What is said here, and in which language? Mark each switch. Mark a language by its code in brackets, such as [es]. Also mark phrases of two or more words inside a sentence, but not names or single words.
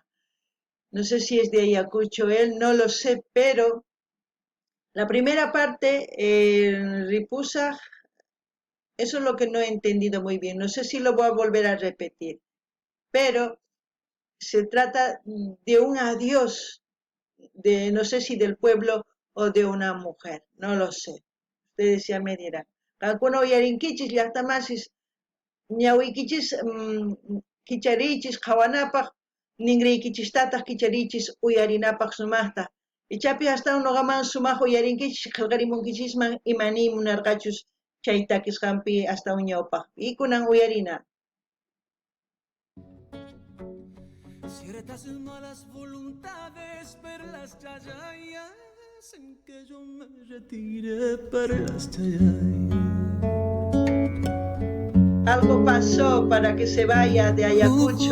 [es] No sé si es de Ayacucho él, no lo sé, pero la primera parte, Ripusa, eso es lo que no he entendido muy bien. No sé si lo voy a volver a repetir, pero se trata de un adiós, de no sé si del pueblo o de una mujer, no lo sé. Ustedes ya me dirán. [qu] Alguno yarinkichis llaqtamasis ñawikichis kicharichis qhawanapaq ningriykichistataq kicharichis uyarinapaq sumaqta. Ichapi hasta noqaman sumaq uyarinkichis qillqarimunkichisman imani munarqachus chay takisqanpi hasta ñawpaq. Y kunan uyarina. [es] Ciertas malas voluntades, [qu] perlas chayay, [es] hacen que yo me retire, [qu] perlas chayay. [es] Algo pasó para que se vaya de Ayacucho.